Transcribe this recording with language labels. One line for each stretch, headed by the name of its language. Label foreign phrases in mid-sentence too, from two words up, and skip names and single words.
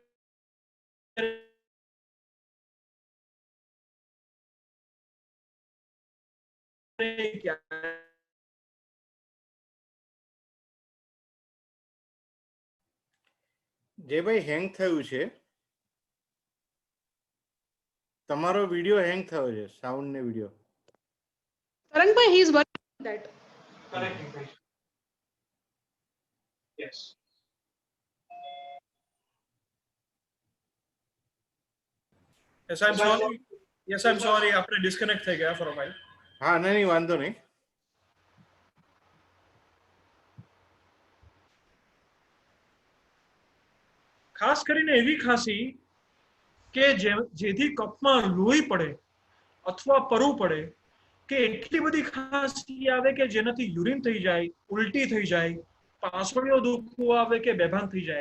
Gujarati: જે ભાઈ હેંગ થયું છે, તમારો વિડિયો હેંગ થયો છે, સાઉન્ડ ને વિડિયો.
English: Tarangbai, he is working on that. Correct. Yes. Yes, I'm sorry. Yes, I'm sorry.
Gujarati: આપણે ડિસ્કનેક્ટ થઈ ગયા
English: for a while.
Gujarati: હા, નહીં વાંધો નહીં. ખાસ કરીને એવી ખાંસી કે જેથી કફમાં લોહી પડે અથવા પરવું પડે, કે એટલી બધી ખાંસી આવે કે જેનાથી યુરિન થઈ જાય, ઉલટી થઈ જાય, પાસળીઓ દુખવું આવે કે બેભાન થઈ જાય.